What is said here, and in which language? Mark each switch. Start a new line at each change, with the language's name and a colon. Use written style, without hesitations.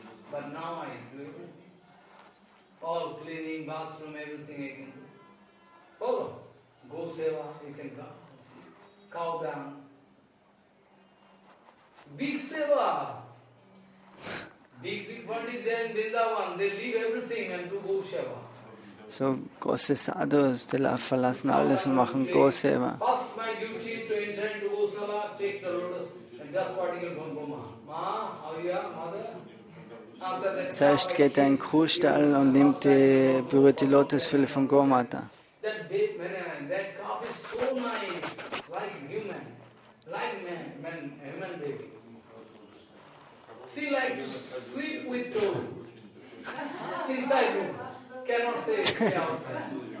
English: But now I do everything. All cleaning, bathroom, everything I can do. Follow. Go Seva, you can go. Cow down. Big Seva. Big Pandit there in Vrindavan, they leave everything and do Go Seva.
German: So große Sadhus, die verlassen alles und machen Go-Seva.
English: First my duty to enter into Go Seva, take the lotus and dust particle from Goma. Ma, how you are, mother?
German: Zuerst geht er in den Kuhstall und berührt die Lotusfülle von Gomata.
English: that calf is so nice, like human, like human baby. She like to sleep with toe inside room. Cannot stay outside.